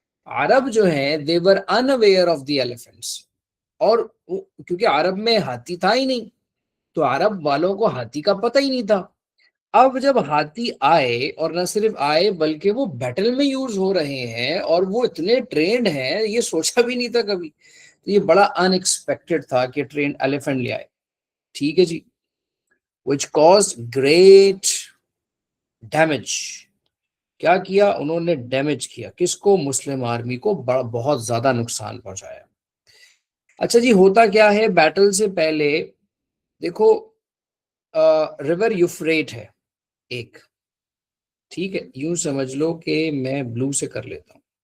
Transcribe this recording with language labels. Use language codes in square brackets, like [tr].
[ur] عرب جو ہیں [en] they were unaware of the elephants، [ur] اور کیونکہ عرب میں ہاتھی تھا ہی نہیں تو عرب والوں کو ہاتھی کا پتہ ہی نہیں تھا. اب جب ہاتھی آئے، اور نہ صرف آئے بلکہ وہ بیٹل میں یوز ہو رہے ہیں اور وہ اتنے ٹرینڈ ہیں، یہ سوچا بھی نہیں تھا کبھی. تو یہ بڑا ان ایکسپیکٹڈ تھا کہ ٹرینڈ ایلیفنٹ لے آئے، ٹھیک ہے جی. [en] which caused great damage. [ur] کیا کیا انہوں نے؟ ڈیمیج کیا. کس کو؟ مسلم آرمی کو بہت زیادہ نقصان پہنچایا. اچھا جی، ہوتا کیا ہے بیٹل سے پہلے؟ دیکھو، ریور یوفریٹ ہے ایک، ٹھیک ہے، یوں سمجھ لو کہ میں بلو سے کر لیتا ہوں.